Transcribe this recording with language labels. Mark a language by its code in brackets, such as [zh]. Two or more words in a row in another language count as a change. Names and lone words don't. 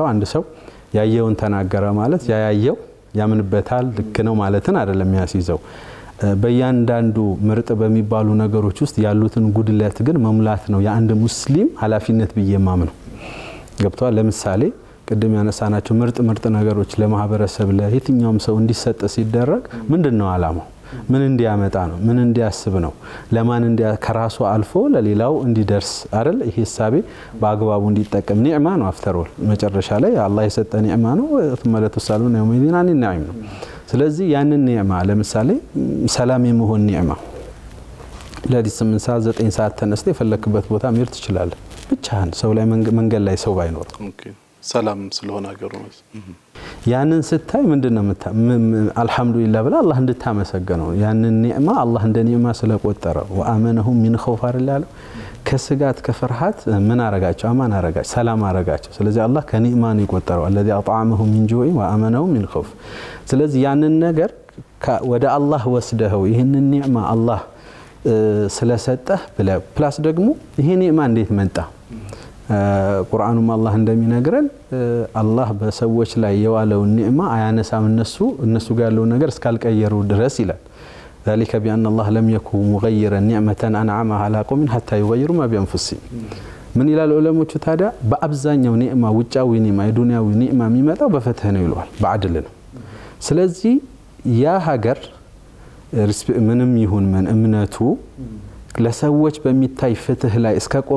[am] አንድ ሰው ያየውን ተናገረ ማለት ያያየው ያምንበታል ልክ ነው ማለትን አይደለም ያስይዘው በእያንዳንዱ ምርጥ በሚባሉ ነገሮች ውስጥ ያሉትን ጉድለት ግን መሙላት ነው የአንድ ሙስሊም ኃላፊነት በየማም ነው ገብቷል ለምሳሌ ቅድም ያነሳናቸው ምርጥ ነገሮች ለማህበረሰብ ለየትኛውም ሰው እንዲሰጥ ሲደረግ ምንድነው አላማው ምን እንዲያመጣ ነው? ምን እንዲያስብ ነው? ለማን ከራሱ አልፎ ለሌላው እንዲደርስ አይደል? ይሄ ሐሳቤ በአግባቡ እንዲጠቀም ኒዕማ ነው። አፍተሮል መጨረሻ ላይ አላህ የሰጠ ኒዕማ ነው። [ar] ثم لتسألون يومئذ عن النعيم [am] ነው። ስለዚህ ያንን ኒዕማ ለምሳሌ ሰላም የመሆን ኒዕማ ለሊት 8 ሰዓት 9 ሰዓት ተነስተ የፈለክበት ቦታ መሄድ ትችላለህ። ብቻህን ሰው ላይ መንገድ ላይ ሰው ባይኖር ሰላም ስለሆነ ሀገሩ ያንን ስታይ ምንድነው አልহামዱሊላህ ብላ አላህ እንድታመሰግነው ያንን ኒዕማ አላህ እንደ ኒዕማ ስለቆጠረው [ar] وآمنهم من خوف [am] አላለ ከስጋት ከፍርሃት ምን አረጋቸው አማን አረጋቸው ሰላም አረጋቸው። ስለዚህ አላህ ከኒዕማ ነው የቆጠረው [ar] الذي اطعمهم من جوع وامنهم من خوف። [am] ስለዚህ ያንን ነገር ወደ አላህ ወስደው ይሄንን ኒዕማ አላህ ስለሰጠህ ብለ ፕላስ ደግሞ ይሄ ኒዕማ እንዴት መጣ? ቁርአኑም አላህ እንደሚነግረን አላህ በሰዎች ላይ የዋለው ኒዕማ አያነሳም እነሱ ጋር ያለው ነገር እስካልቀየሩ ድረስ ይላል። [ar] ذلك بأن الله لم يكن مغيرا نعمة أنعمها على قوم حتى يغيروا ما بأنفسهم። [am] ምን ይላል ዑለሞቹ ታዲያ በአብዛኛው ኒዕማ ውጫዊ ኒዕማ የዱንያዊ ኒዕማ የሚመጣው በፈትህ ነው ይሏል፣ በአድል ነው። ስለዚህ ያ ሀገር ምንም ይሁን ምን እምነቱ ለሰዎች በሚታይ ፍትህ ላይ እስከቆመ